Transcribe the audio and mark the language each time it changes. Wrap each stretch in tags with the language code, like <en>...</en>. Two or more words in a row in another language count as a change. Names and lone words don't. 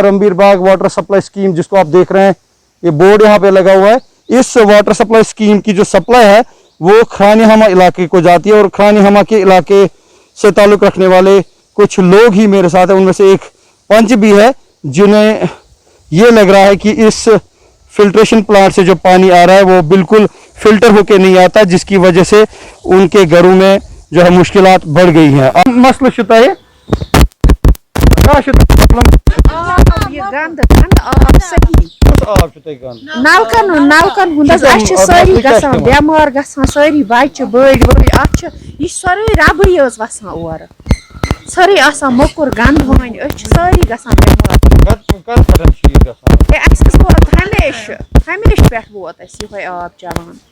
<ur>رمبیر باغ واٹر سپلائی اسکیم جس کو آپ دیکھ رہے ہیں یہ بورڈ یہاں پہ لگا ہوا ہے اس واٹر سپلائی اسکیم کی جو سپلائی ہے وہ کھرانی ہما علاقے کو جاتی ہے اور کھرانی ہما کے علاقے سے تعلق رکھنے والے کچھ لوگ ہی میرے ساتھ ہیں ان میں سے ایک پنچ بھی ہے جنہیں یہ لگ رہا ہے کہ اس فلٹریشن پلانٹ سے جو پانی آ رہا ہے وہ بالکل فلٹر ہو کے نہیں آتا جس کی وجہ سے ان کے گھروں میں جو ہے مشکلات بڑھ گئی ہیں مسئلہ شتا ہے</ur> <ks>نلکن ہند ساری گھان بٮ۪مار گژھان سٲری بچہِ بٔڑۍ ؤڑۍ اتھ یہ سورُے ربٕے حظ وسان اورٕ سٲری آسان موٚکُر گنٛدٕ ہوٚنۍ أسۍ چھِ سٲری گژھان بٮ۪مار اَسہِ حظ ووت ہمیشہِ پٮ۪ٹھ ووت اَسہِ یِہوے آب چلان</ks>